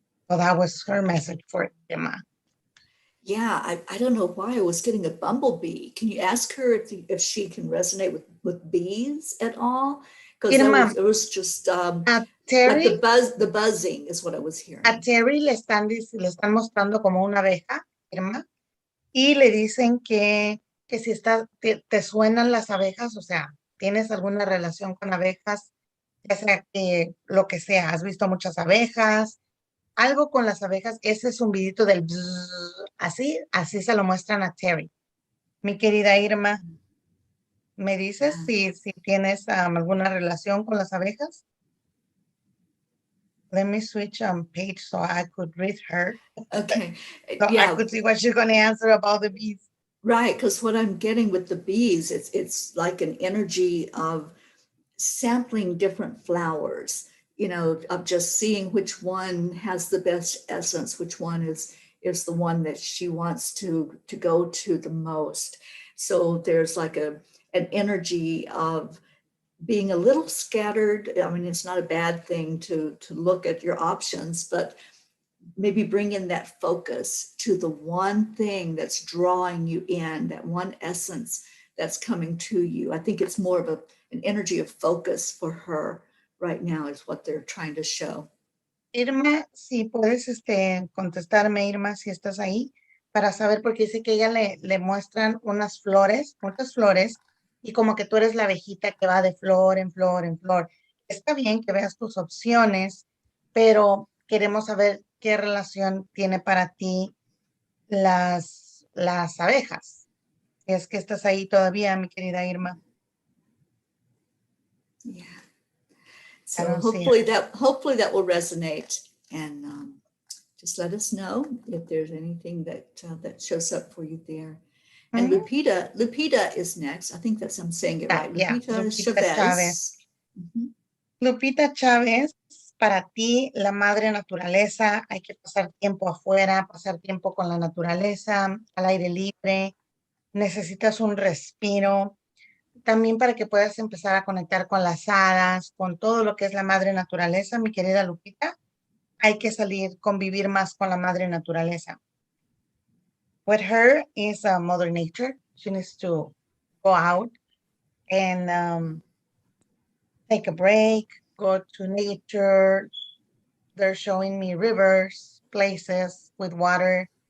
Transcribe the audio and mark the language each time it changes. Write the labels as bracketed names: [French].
[English] So that was her message for Emma. Yeah, I don't know why I was getting a bumblebee. Can you ask her if she can resonate with bees at all? Because it was just Teri, like the buzzing is what I was hearing. [Spanish] A Teri le están mostrando como una abeja, Irma, y le dicen que si te suenan las abejas, o sea, tienes alguna relación con abejas, ya sea que lo que sea, has visto muchas abejas, algo con las abejas, ese zumbidito del bzzz, así se lo muestran a Teri. Mi querida Irma, ¿me dices si tienes alguna relación con las abejas? [English] Let me switch page so I could read her. Okay. So I could see what she's going to answer about the bees. Right, because what I'm getting with the bees, it's like an energy of sampling different flowers, of just seeing which one has the best essence, which one is the one that she wants to go to the most. So there's like an energy of being a little scattered. I mean, it's not a bad thing to look at your options, but maybe bring in that focus to the one thing that's drawing you in, that one essence that's coming to you. I think it's more of an energy of focus for her right now is what they're trying to show. [Spanish] Irma, si puedes contestarme, Irma, si estás ahí, para saber, porque dice que ella le muestran unas flores, muchas flores, y como que tú eres la abejita que va de flor en flor en flor. Está bien que veas tus opciones, pero queremos saber qué relación tiene para ti las abejas. Es que estás ahí todavía, mi querida Irma. [English] Yeah. So hopefully that will resonate, and just let us know if there's anything that shows up for you there. And Lupita is next. I think I'm saying it right. Yeah, Lupita Chavez. [Spanish] Lupita Chávez, para ti, la madre naturaleza, hay que pasar tiempo afuera, pasar tiempo con la naturaleza, al aire libre, necesitas un respiro, también para que puedas empezar a conectar con las hadas, con todo lo que es la madre naturaleza, mi querida Lupita, hay que salir, convivir más con la madre naturaleza. [English] With her is Mother Nature. She needs to go out and take a break, go to nature. They're showing me rivers, places with water.